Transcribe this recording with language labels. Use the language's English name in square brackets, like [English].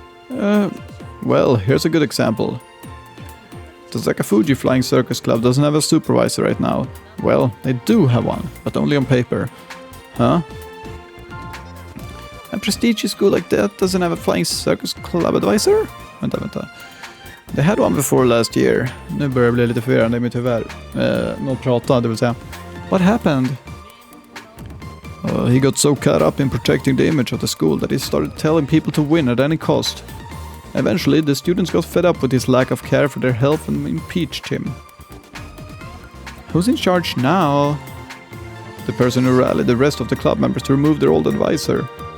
[English] Well, here's a good example. The Takafuji Flying Circus Club doesn't have a supervisor right now. Well, they do have one, but only on paper. Huh? A prestigious school like that doesn't have a Flying Circus Club advisor? [Swedish] Vänta. [English] They had one before last year. [Swedish] Nu börjar jag bli lite förvirrande i mitt huvud. Något prata, det vill säga. [English] What happened? He got so caught up in protecting the image of the school that he started telling people to win at any cost. Eventually, the students got fed up with his lack of care for their health and impeached him. Who's in charge now? The person who rallied the rest of the club members to remove their old advisor.